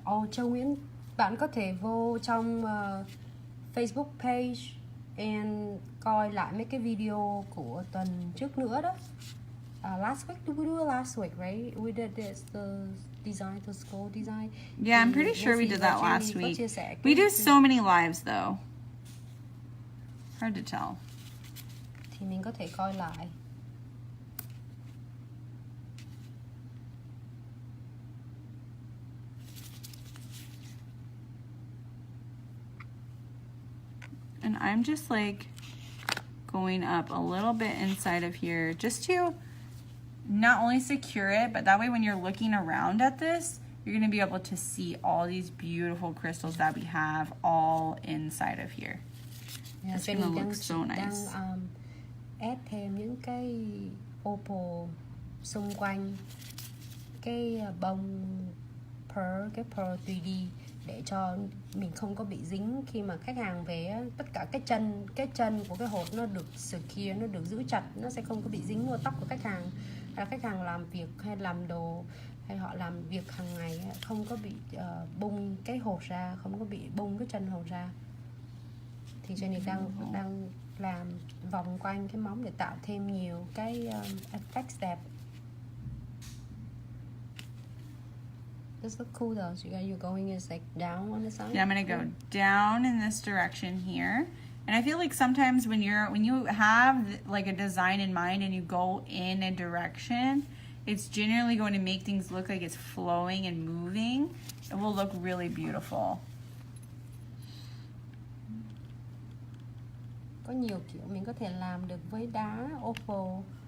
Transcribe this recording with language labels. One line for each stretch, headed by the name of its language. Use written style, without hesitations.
Vietnamese: Châu Nguyễn, bạn có thể vô trong Facebook page and coi lại mấy cái video của tuần trước nữa đó.
English: Last week, did we do it last week, right? We did this, the design, the school design. Yeah, I'm pretty sure we did that last week. We do so many lives though. Hard to tell.
Vietnamese: Thì mình có thể coi lại.
English: And I'm just like going up a little bit inside of here just to not only secure it, but that way when you're looking around at this, you're going to be able to see all these beautiful crystals that we have all inside of here. Yeah, it's going to look so nice.
Vietnamese: Add thêm những cái opal xung quanh cái bông pearl, cái pearl 3D để cho mình không có bị dính khi mà khách hàng về. Tất cả cái chân của cái hột nó được secure, nó được giữ chặt, nó sẽ không có bị dính vào tóc của khách hàng. Hay là khách hàng làm việc hay làm đồ hay họ làm việc hàng ngày không có bị bung cái hột ra, không có bị bung cái chân hột ra. Thì Jenny đang làm vòng quanh cái móng để tạo thêm nhiều cái effects đẹp.
English: This look cool though. So you're going is like down on the side. Yeah, I'm gonna go down in this direction here. And I feel like sometimes when you have like a design in mind and you go in a direction, it's generally going to make things look like it's flowing and moving. It will look really beautiful.
Vietnamese: Có nhiều kiểu mình có thể làm được với đá opal.